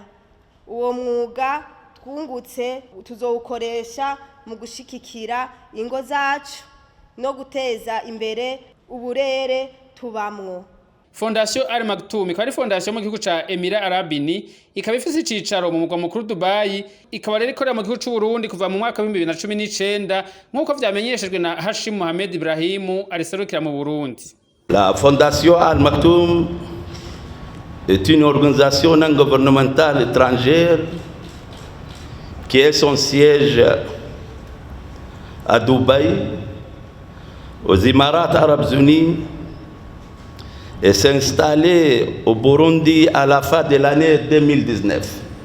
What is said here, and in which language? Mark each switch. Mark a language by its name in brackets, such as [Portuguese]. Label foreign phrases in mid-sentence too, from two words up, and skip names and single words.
[Rundi] Uwo mwuga twungutse tuzowukoresha mu gushikikira ingo zacu no guteza imbere uburere tubamwo. Fondation Al Maktoum ikaba ari fondation mu gihugu ca Emirats Arabes Unis, ikaba ifise icicaro mu mugwa mukuru Dubai, ikaba rero ikorera mu gihugu c'u Burundi kuva mu mwaka wa 2019 nk'uko vyamenyeshejwe na Hashim Mohamed Ibrahim ariserukira mu Burundi. [French] La Fondation Al Maktoum est une organisation non gouvernementale étrangère qui est son siège à Dubaï, aux Émirats Arabes Unis, et s'est installée au Burundi à la fin de l'année 2019.